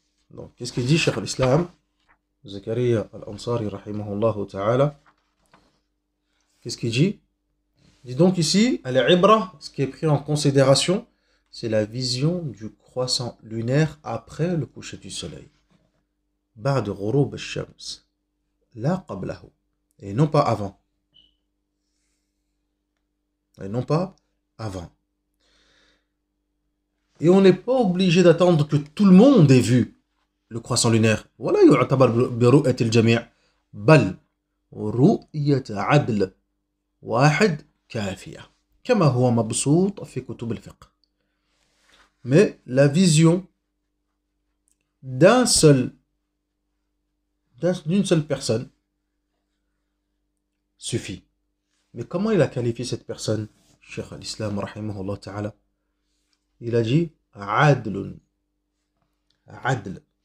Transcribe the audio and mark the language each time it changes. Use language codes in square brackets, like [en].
[fr] Donc, qu'est-ce qu'il dit, Cheikh al-Islam Zakaria al-Ansari rahimahullah ta'ala? Qu'est-ce qu'il dit? Il dit donc ici, al-ibra, ce qui est pris en considération, c'est la vision du croissant lunaire après le coucher du soleil. [ar] بعد غروب الشمس لا قبله, [fr] et non pas avant. Et non pas avant. Et on n'est pas obligé d'attendre que tout le monde ait vu le croissant lunaire. [ar] ولا يعتبر برؤية الجميع بل رؤية عدل واحد كافية كما هو مبسوط في كتب الفقه. [fr] Mais la vision d'une seule personne suffit. Mais comment il a qualifié cette personne, Cheikh al-Islam rahimahullah ta'ala? Il a dit adl. Adl.